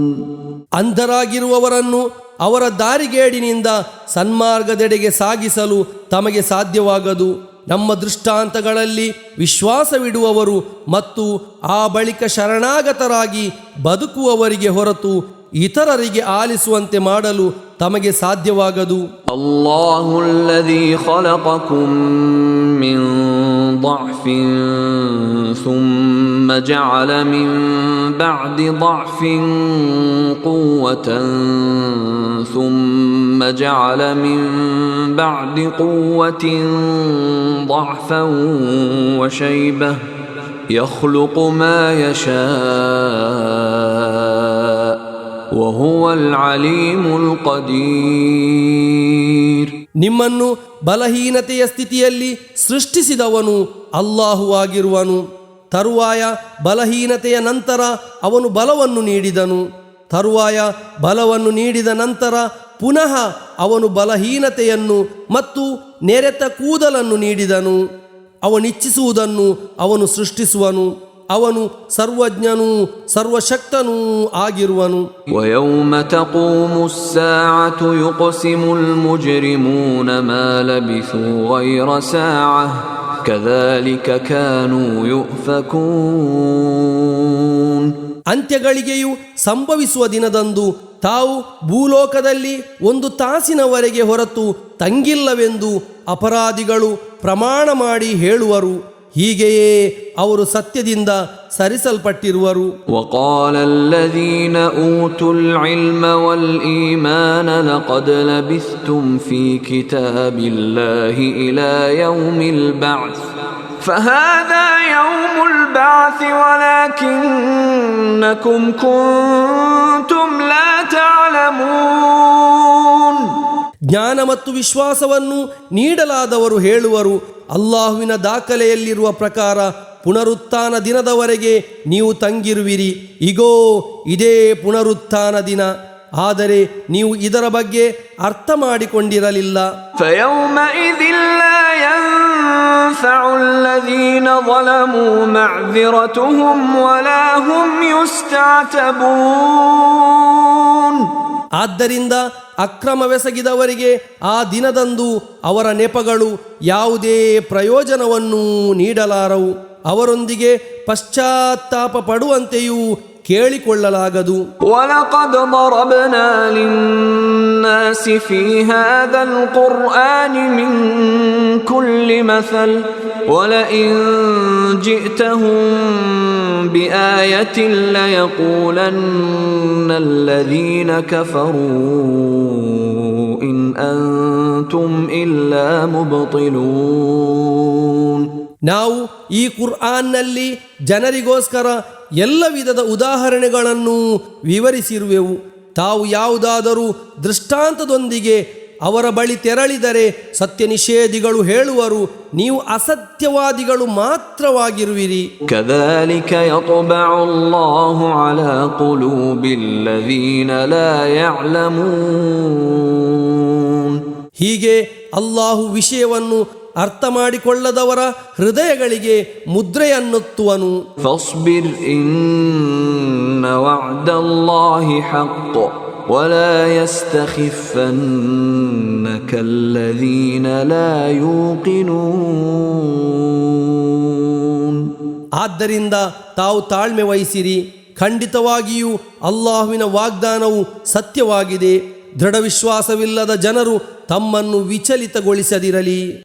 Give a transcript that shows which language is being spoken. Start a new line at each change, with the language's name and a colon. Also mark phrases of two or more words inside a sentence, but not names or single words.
Kannada: ಅಂಧರಾಗಿರುವವರನ್ನು ಅವರ ದಾರಿಗೇಡಿನಿಂದ ಸನ್ಮಾರ್ಗದೆಡೆಗೆ ಸಾಗಿಸಲು ತಮಗೆ ಸಾಧ್ಯವಾಗದು. ನಮ್ಮ ದೃಷ್ಟಾಂತಗಳಲ್ಲಿ ವಿಶ್ವಾಸವಿಡುವವರು ಮತ್ತು ಆ ಬಳಿಕ ಶರಣಾಗತರಾಗಿ ಬದುಕುವವರಿಗೆ ಹೊರತು ಇತರರಿಗೆ ಆಲಿಸುವಂತೆ ಮಾಡಲು ತಮಗೆ ಸಾಧ್ಯವಾಗದು.
Arabic: الله الذي خلقكم من ضعಫಿನ್ ثم جعل من بعد ضعف قوة ثم جعل من بعد قوة ضعفا وشيبة يخلق ما يشاء وهو العليم القدير.
Kannada: ನಿಮ್ಮನ್ನು ಬಲಹೀನತೆಯ ಸ್ಥಿತಿಯಲ್ಲಿ ಸೃಷ್ಟಿಸಿದವನು ಅಲ್ಲಾಹು ಆಗಿರುವನು. ತರುವಾಯ ಬಲಹೀನತೆಯ ನಂತರ ಅವನು ಬಲವನ್ನು ನೀಡಿದನು. ತರುವಾಯ ಬಲವನ್ನು ನೀಡಿದ ನಂತರ ಪುನಃ ಅವನು ಬಲಹೀನತೆಯನ್ನು ಮತ್ತು ನೆರೆತ ಕೂದಲನ್ನು ನೀಡಿದನು. ಅವನಿಚ್ಛಿಸುವುದನ್ನು ಅವನು ಸೃಷ್ಟಿಸುವನು. ಅವನು ಸರ್ವಜ್ಞನೂ ಸರ್ವಶಕ್ತನೂ ಆಗಿರುವನು.
Arabic: وَيَوْمَ تَقُومُ السَّاعَةُ يُقْسِمُ الْمُجْرِمُونَ مَا لَبِثُوا غَيْرَ سَاعَةٍ كَذَلِكَ كَانُوا يُؤْفَكُونَ.
Kannada: ಅಂತ್ಯಗಳಿಗೆಯೂ ಸಂಭವಿಸುವ ದಿನದಂದು ತಾವು ಭೂಲೋಕದಲ್ಲಿ ಒಂದು ತಾಸಿನವರೆಗೆ ಹೊರತು ತಂಗಿಲ್ಲವೆಂದು ಅಪರಾಧಿಗಳು ಪ್ರಮಾಣ ಮಾಡಿ ಹೇಳುವರು. ಹೀಗೆಯೇ ಅವರು ಸತ್ಯದಿಂದ ಸರಿಸಲ್ಪಟ್ಟಿರುವರು.
Arabic: وقال الذين أوتوا العلم والإيمان لقد لبثتم في كتاب الله إلى يوم البعث فهذا يوم البعث ولكنكم كنتم لا تعلمون.
Kannada: ಜ್ಞಾನ ಮತ್ತು ವಿಶ್ವಾಸವನ್ನು ನೀಡಲಾದವರು ಹೇಳುವರು, ಅಲ್ಲಾಹುವಿನ ದಾಖಲೆಯಲ್ಲಿರುವ ಪ್ರಕಾರ ಪುನರುತ್ಥಾನ ದಿನದವರೆಗೆ ನೀವು ತಂಗಿರುವಿರಿ. ಇಗೋ ಇದೇ ಪುನರುತ್ಥಾನ ದಿನ, ಆದರೆ ನೀವು ಇದರ ಬಗ್ಗೆ ಅರ್ಥ ಮಾಡಿಕೊಂಡಿರಲಿಲ್ಲ.
Arabic: فَيَوْمَئِذٍ لَّا يَنفَعُ الَّذِينَ ظَلَمُوا مَعْذِرَتُهُمْ وَلَا هُمْ يُسْتَعْتَبُونَ.
Kannada: ಆದ್ದರಿಂದ ಅಕ್ರಮವೆಸಗಿದವರಿಗೆ ಆ ದಿನದಂದು ಅವರ ನೆಪಗಳು ಯಾವುದೇ ಪ್ರಯೋಜನವನ್ನು ನೀಡಲಾರವು. ಅವರೊಂದಿಗೆ ಪಶ್ಚಾತ್ತಾಪ ಪಡುವಂತೆಯೂ ಕೇಳಿಕೊಳ್ಳಲಾಗದು.
Arabic: وَلَقَدْ ضَرَبْنَا لِلنَّاسِ فِي هَذَا الْقُرْآنِ مِنْ كُلِّ مَثَلٍ وَلَئِنْ جِئْتَهُمْ بِآيَةٍ لَيَقُولَنَّ الَّذِينَ كَفَرُوا إِنْ أَنْتُمْ إِلَّا مُبْطِلُونَ.
Kannada: ನಾವು ಈ ಕುರ್ಆನ್ನಲ್ಲಿ ಜನರಿಗೋಸ್ಕರ ಎಲ್ಲ ವಿಧದ ಉದಾಹರಣೆಗಳನ್ನು ವಿವರಿಸಿರುವೆವು. ತಾವು ಯಾವುದಾದರೂ ದೃಷ್ಟಾಂತದೊಂದಿಗೆ ಅವರ ಬಳಿ ತೆರಳಿದರೆ ಸತ್ಯ ನಿಷೇಧಿಗಳು ಹೇಳುವರು, ನೀವು ಅಸತ್ಯವಾದಿಗಳು ಮಾತ್ರವಾಗಿರುವಿರಿ.
Arabic: كذلك يطبع الله على قلوب الذين لا يعلمون.
Kannada: ಹೀಗೆ ಅಲ್ಲಾಹು ವಿಷಯವನ್ನು ಅರ್ಥ ಮಾಡಿಕೊಳ್ಳದವರ ಹೃದಯಗಳಿಗೆ ಮುದ್ರೆಯನ್ನುತ್ತುವನು.
Arabic: فاصبر إن وعد الله حق ولا يستخفنك الذين لا يوقنون.
Kannada: ಆದ್ದರಿಂದ ತಾವು ತಾಳ್ಮೆ ವಹಿಸಿರಿ, ಖಂಡಿತವಾಗಿಯೂ ಅಲ್ಲಾಹುವಿನ ವಾಗ್ದಾನವು ಸತ್ಯವಾಗಿದೆ. ದೃಢ ವಿಶ್ವಾಸವಿಲ್ಲದ ಜನರು ತಮ್ಮನ್ನು ವಿಚಲಿತಗೊಳಿಸದಿರಲಿ.